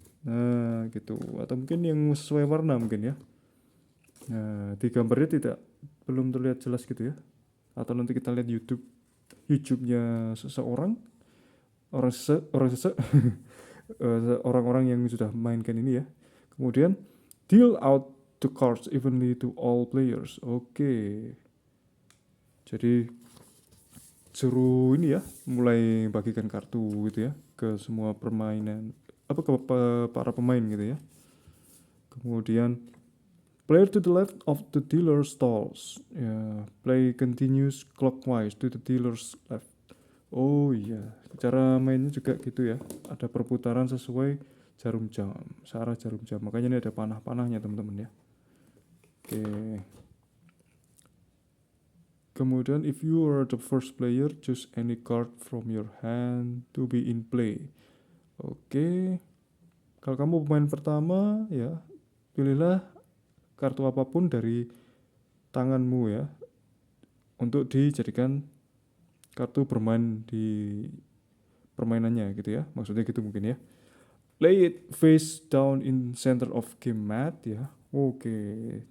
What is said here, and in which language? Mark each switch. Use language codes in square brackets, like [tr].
[id] Nah gitu, atau mungkin yang sesuai warna mungkin ya. Nah di gambarnya belum terlihat jelas gitu ya. Atau nanti kita lihat YouTube-nya seseorang, orang-orang yang sudah mainkan ini ya. [en] Kemudian deal out the cards evenly to all players. [id] Oke. Jadi suruh ini ya, mulai bagikan kartu gitu ya ke semua permainan, ke para pemain gitu ya. [en] Kemudian player to the left of the dealer stalls. Ya, play continues clockwise to the dealer's left. [id] Oh iya, cara mainnya juga gitu ya. Ada perputaran sesuai jarum jam, searah jarum jam. Makanya ini ada panah-panahnya teman-teman ya. Oke. [en] Kemudian if you are the first player, choose any card from your hand to be in play. [id] Oke. Kalau kamu pemain pertama ya, pilihlah kartu apapun dari tanganmu ya, untuk dijadikan kartu bermain di permainannya gitu ya. Maksudnya gitu mungkin ya. [en] Lay it face down in center of game mat ya. Oke.